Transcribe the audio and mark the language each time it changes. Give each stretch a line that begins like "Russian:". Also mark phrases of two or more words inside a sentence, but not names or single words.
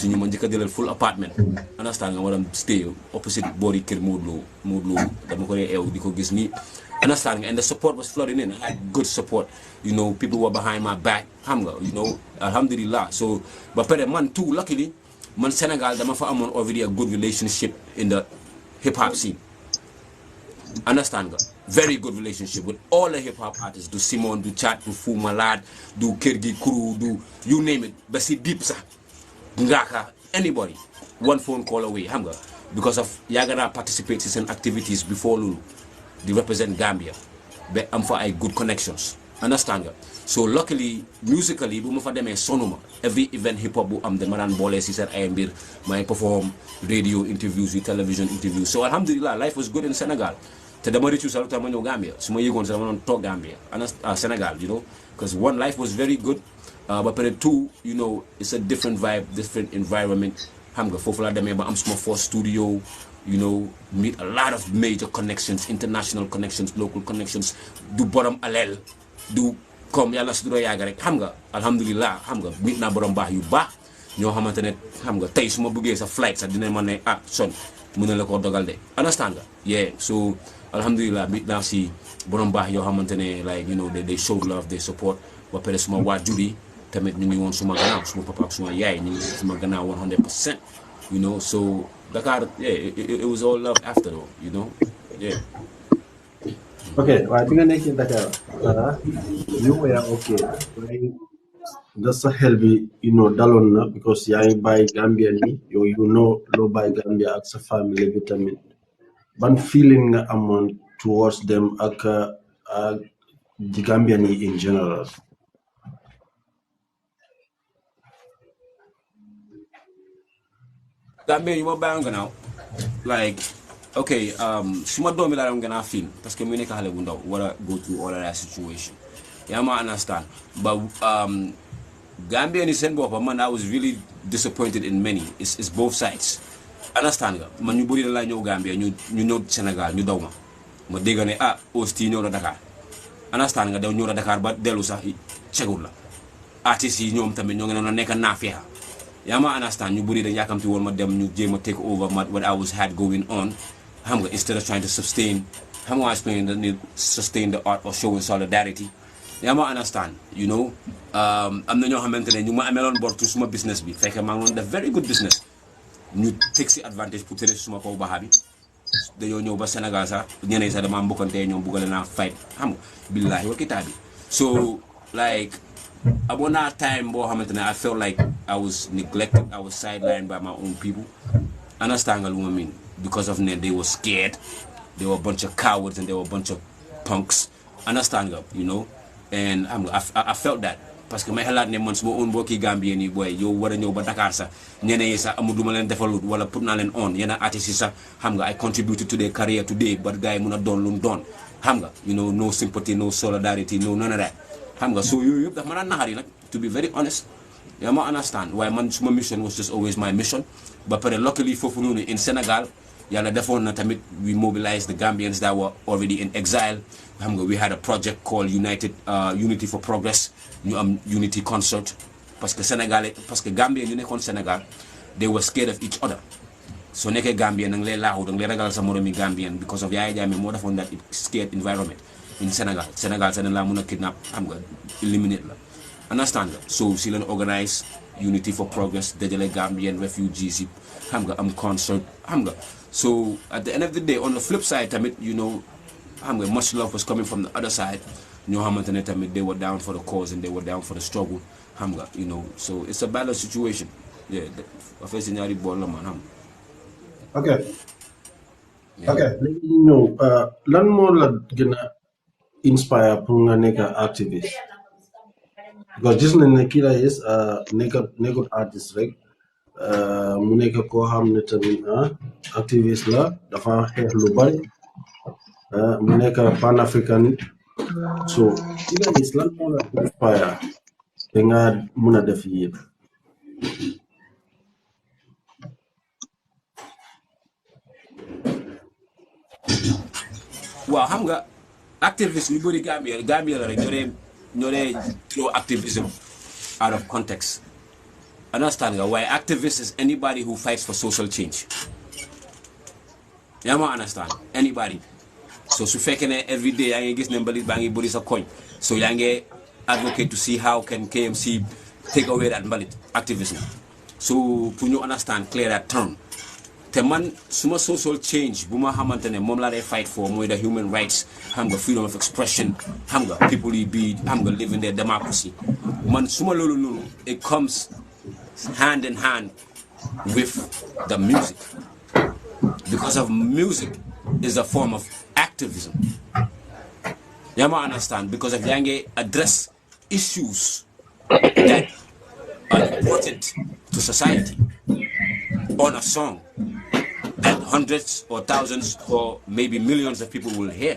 Wolof: suñu ma njëkk a jëlal
English: full apartment
Wolof: understand nga ma dem
English: stay opposite
Wolof: boori kër Modou Lo dama ko dee eew di ko gis nii understand nga
English: and the support was flooding in I had good support you know people were behind my back
Wolof: xam nga
English: you know alhamdulillah so
Wolof: ba pare man
English: too luckily
Wolof: man Sénégal dama fa amoon
English: already a good relationship in the hip hop scene understand nga very good relationship with all the hip hop artists du Simon du Chat du Fou Malade du Kërgi Crew du you name it ba si Deep sax Ngaka anybody one phone call away
Wolof: xam nga
English: because of
Wolof: yàgg naa
English: participate
Wolof: si seen
English: activities before
Wolof: loolu di
English: represent Gambia but
Wolof: am for ay
English: good connections.
Wolof: Understand nga? So luckily musically bu ma fa demee sonuma
English: every event hip hop
Wolof: bu am dama daan boole si seen ay mbir may perform
English: radio interviews
Wolof: yi
English: television interviews. So alhamdulillah life was good in Senegal.
Wolof: Te dama rëccu sa lu tax ma ñëw Gambia su ma yëgoon sa dama doon toog Gambia Senegal,
English: you know, because one, life was very good, but two, you know, it's a different vibe, different environment.
Wolof: Xam nga foofu laa demee ba am suma
English: first studio, you know, meet a lot of major connections, international connections, local connections,
Wolof: du borom alel du comme yàlla su dura yàgg rek xam nga alhamdulillah xam nga
English: meet naa
Wolof: borom baax yu baax ñoo xamante ne xam nga tey su ma bëggee sa flight sax dina ma ne son mën na la ko dogal de understand nga yeah. So alhamdulillah meet naa si borom baax yoo xamante ne
English: like you know they show love, they support.
Wolof: Ba pare suma waajur yi tamit ñu ngi woon suma gannaaw suma papa ak suma yaay ñu ngi suma gannaaw 100%,
English: you know. So Dakar, yeah, it was all love after all, you know, yeah.
Wolof: Okay, waaye bi nga nekkee Dakar
English: you were okay just
Wolof: sa xel bi
English: you know
Wolof: daloon na because yaa ngi bàyyi Gambia ni yow
English: you know
Wolof: loo bàyyi Gambia ak sa famille bi tamit ban feeling nga amoon
English: towards them
Wolof: ak
English: the Gambian in general.
Wolof: Gambia you ma bàyyi gannaaw
English: like okay,
Wolof: suma doomi laa doon gën a feel parce que mu nekk xale bu ndaw war a
English: go through all of that situation.
Wolof: yaa ma understand, but Gambia ni seen boppam man
English: I was really disappointed in many. It's both sides.
Wolof: Understand nga man ñu bëri la ñëw Gambia ñu ñëw Sénégal ñu daw ma dégg ne Osti ñëw na Dakar. Understand nga daw ñëw na Dakar ba dellu sax cegul la artistes yi ñoom tamit ñoo ngi doon nekk naafeexa. yaa ma understand ñu bëri dañ yaakamti woon ma dem ñu jéem a
English: take over what I was had going on. Xam nga instead of trying to sustain,
Wolof: xam nga
English: explain the need sustain the art or showing solidarity.
Wolof: yaa ma understand,
English: you know.
Wolof: am na ñoo xamante ne ñu ma ameloon bor tu suma business bi fekk maa ngi doon def
English: very good business
Wolof: ñu take si advantage
French: pour tere
Wolof: suma kaw baaxa bi dañoo ñëw ba Sénégal sax ñeneen sax dama mbokkante ñoom bugale naa fight xam nga
Arabic: billahi wal kitaabi.
Wolof: So like amoon naa time boo xamante ne
English: I felt like I was neglected, I was sidelined by my own people.
Wolof: Understand nga lu ma mean,
English: because of they were scared, they were a bunch of cowards and they were a bunch of punks.
Wolof: Understand nga,
English: you know.
Wolof: And I felt that parce que may xalaat ne man suma own mbokki Gambien yi booy yow war a ñëw ba Dakar sax ñeneen yi sax amul du ma leen defalut wala put naa leen on yenn artistes yi sax xam nga
English: I contributed to their career today
Wolof: but gars yi mun a doon lu mu doon xam nga,
English: you know, no sympathy, no solidarity, no none of that
Wolof: xam nga. So yooyu yëpp daf ma daan naxari nag,
English: to be very honest.
Wolof: yaa ma understand waaye man suma
English: mission was just always my mission. Ba pare luckily
Wolof: foofu noonu
English: in Senegal
Wolof: yàlla defoon na tamit
English: we mobilized the Gambians that were already in exile.
Wolof: xam nga
English: we had a project called Unity for Progress.
Wolof: ñu am
English: unity concert
French: parce que
Wolof: Gambien ñu nekkoon Sénégal
English: they were scared of each other.
Wolof: So nekkee Gambien nang lay laaxu dang lay ragal sa moromi Gambien because of Yaya Jammeh moo defoon
English: that scared environment
Wolof: in Sénégal sa dañ laa mën a kidnap xam nga eliminate la. Understand nga. So si leen organise
English: Unity for Progress
Wolof: dajale
English: Gambian refugees
Wolof: yi xam nga am concert xam nga.
English: So at the end of the day on the flip side tamit you know
Wolof: xam nga
English: much love was coming from the other side.
Wolof: ñoo xamante ne tamit
English: they were down for the cause and they were down for the struggle
Wolof: xam nga,
English: you know. So it's a balanced situation. Yeah,
Wolof: affaire si ñaari bool la man xam nga. ok léegi ñu ñëw lan moo la gën a inspire
French: pour nga
Wolof: nekk activiste because gis nañ ne Killa is nekkut artiste rek mu nekk koo xam ne tamit activiste la dafa xeex lu bari mu nekk pan-african. So Killa is lan moo la inspire te nga mun a def yëpp. waaw xam nga activiste ñu bëri Gambia la rek ñoo dee
English: throw activism out of context.
Wolof: Understand nga waaye
English: activist is anybody who fights for social change.
Wolof: yaa ma understand anybody. So su fekkee ne
English: every day
Wolof: yaa ngi gis ne mbalit baa ngi bëri sa koñ so yaa ngi advocate to see
English: how can KMC take away
Wolof: that mbalit activism. So pour ñu understand
English: clear that term
Wolof: te man suma
English: social change
Wolof: bu ma xamante ne moom laa day fight for mooy
English: the human rights
Wolof: xam nga
English: freedom of expression
Wolof: xam nga people yi be xam nga
English: live in their democracy.
Wolof: Man suma loolu noonu
English: it comes hand in hand with the music because of music is a form of activism. You might understand, because if you address issues that are important to society on a song that hundreds or thousands or maybe millions of people will hear.